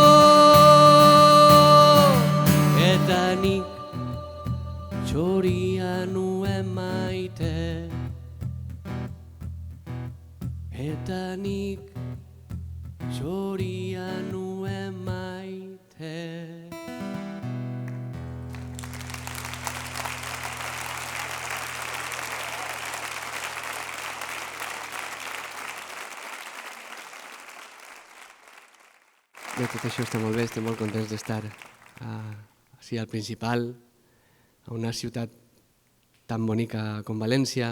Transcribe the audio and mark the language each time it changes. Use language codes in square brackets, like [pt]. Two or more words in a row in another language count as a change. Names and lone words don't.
[eu] Eta nik txoria nuen maite, eta nik txoria nuen maite. [ca] Bé, tot això està molt bé, estem molt contents d'estar així al Principal, a una ciutat tan bonica com València.